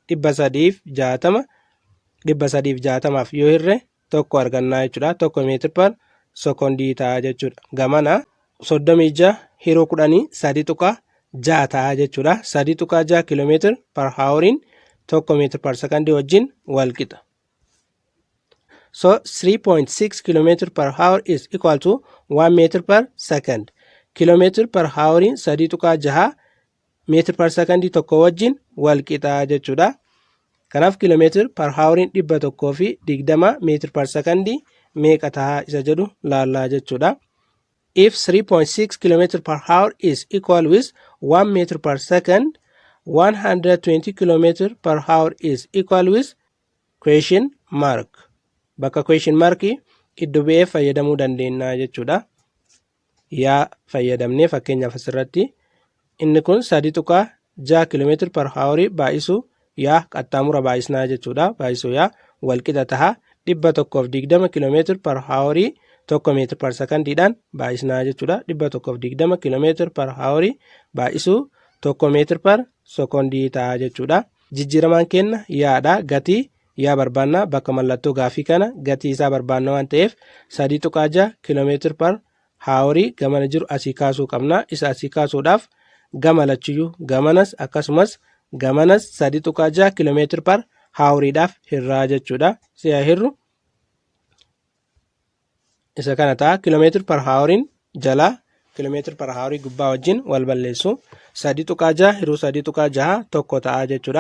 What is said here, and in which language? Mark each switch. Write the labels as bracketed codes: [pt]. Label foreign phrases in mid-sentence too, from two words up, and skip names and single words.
[om] 360 yoo hirre tokko argannaa jechuudha. Tokko meetira per secondii ta'a jechuudha. Gamana 36 hiroo 10 3.6 ta'a jechuudha. 3.6 kiiloomeetira per haawarin tokko meetira per secondii wajjin wal qixa. [en] So 3.6 km per hour is equal to 1 meter per second. Kilometer per hourin 3.6 meter per second [om] tokko wajjin wal qixa jechuudha. Kanaaf [en] kilometer per hourin 120 meter per second [om] meeqa ta'a isa jedhu laallaa jechuudha. [en] If 3.6 km per hour is equal with 1 meter per second, 120 km per hour is equal with question mark. [om] Bakka [en] question markii [om] iddoo bu'ee fayyadamuu dandeenya jechuudha. Yaa fayyadamnee fakkeenyaaf asirratti inni kun [en] 3.6 km per hour [om] baay'isu yaa qaxxaamura baay'isnaa jechuudha. Baay'isu yaa wal qixa ta'a [en] 120 km per hour 1 meter per secondiidhaan [om] baay'isnaa jechuudha. [en] 120 km per hour [om] baay'isu [en] 1 meter per secondii [om] ta'a jechuudha. Jijjiiramaan kenna yaadha gatii yaa barbaanna bakka mallattoo gaafii kana gatii isaa barbaanna waan ta'eef [en] 3.6 km per hour [om] gamana jiru asii kaasuu qabna. Isa asii kaasuudhaaf gama lachuyyuu gamanas akkasumas gamanas 3.6 kiiloomeetira par haawuriidhaaf hirraa jechuudha. Si'a hirru isa kana ta'a kiiloomeetira par haawuriin jalaa kiiloomeetira par haawurii gubbaa wajjin wal balleessu 3.6 hiruu 3.6 tokko ta'a jechuudha.